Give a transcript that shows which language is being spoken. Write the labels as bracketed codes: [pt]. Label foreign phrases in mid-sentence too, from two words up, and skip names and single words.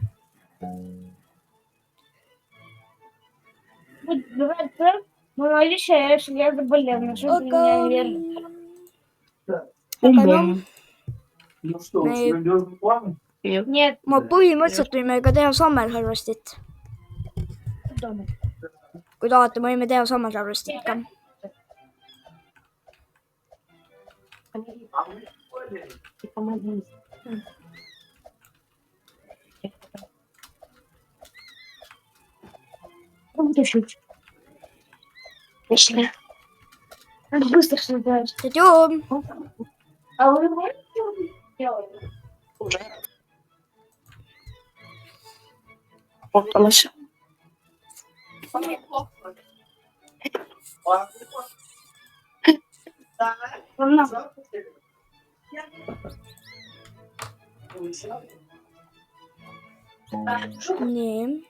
[et] Mul oli see jälle palju. Aga noh. Ma põhimõtteliselt võime ka teha Summer Harvestit. Kui tahate, me võime teha Summer Harvestit ka. [ru] Пошли. Надо быстро создать. Идем. А вы можете делать? Уже. [et] Ootame. Nii.